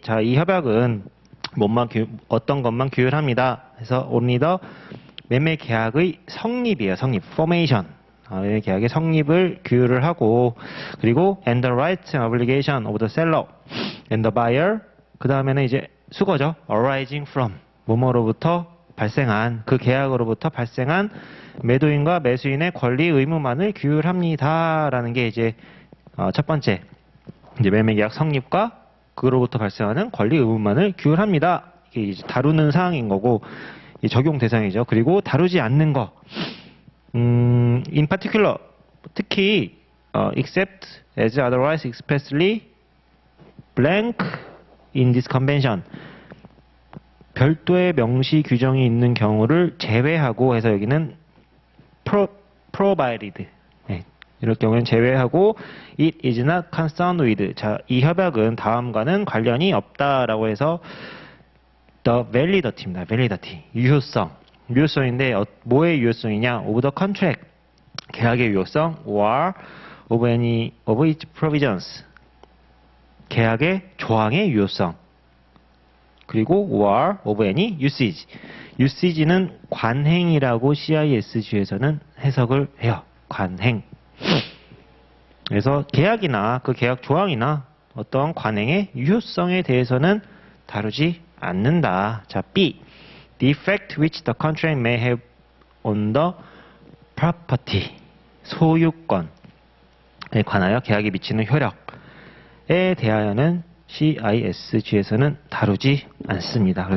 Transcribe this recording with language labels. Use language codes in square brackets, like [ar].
[ko] 자, 이 협약은 어떤 것만 규율합니다. 그래서 [en] only the [ko] 매매 계약의 성립이에요. 성립. formation. 매매 계약의 성립을 규율을 하고, 그리고 [en] and the rights and obligation of the seller and the buyer. [ko] 그 다음에는 이제 수거죠. [en] arising from. [ko] 뭐뭐로부터 발생한 그 계약으로부터 발생한 매도인과 매수인의 권리 의무만을 규율합니다라는 게 이제 첫 번째 이제 매매계약 성립과 그로부터 발생하는 권리 의무만을 규율합니다. 이게 이제 다루는 사항인 거고 적용 대상이죠. 그리고 다루지 않는 거, [en] in particular [ko] 특히 [en] except as otherwise expressly blank in this convention. [ko] 별도의 명시 규정이 있는 경우를 제외하고 해서 여기는 [en] provided. [ko] 네, 이럴 경우는 제외하고 [en] it is not concerned with. [ko] 자, 이 협약은 다음과는 관련이 없다라고 해서 [en] the validity [ko] 입니다. [en] validity. [ko] 유효성인데 뭐의 유효성이냐? [en] of the contract. [ko] 계약의 유효성 [en] or of any of its provisions. [ko] 계약의 조항의 유효성. 그리고 [en] or of any usage. [ko] usage는 관행이라고 CISG에서는 해석을 해요. 관행. 그래서 계약이나 그 계약 조항이나 어떤 관행의 유효성에 대해서는 다루지 않는다. 자, B. [en] The effect which the contract may have on the property. [ko] 소유권에 관하여 계약이 미치는 효력에 대하여는 CISG에서는 다루지 않습니다.